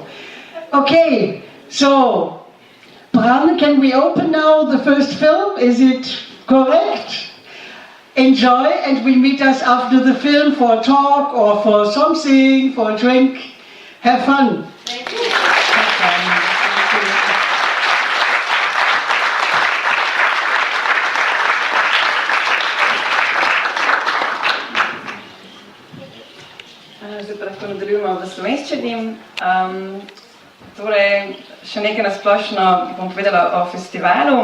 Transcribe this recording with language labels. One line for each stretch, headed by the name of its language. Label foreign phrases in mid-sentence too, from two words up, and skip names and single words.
English: Okay, so Bram, can we open now the first film? Is it correct? Enjoy, and we meet us after the film for a talk or for something, for a drink. Have fun. Thank you.
Slovenian: Zdaj pa lahko nadaljujemo v slovenščini. Torej, še nekaj na splošno bom povedala o festivalu.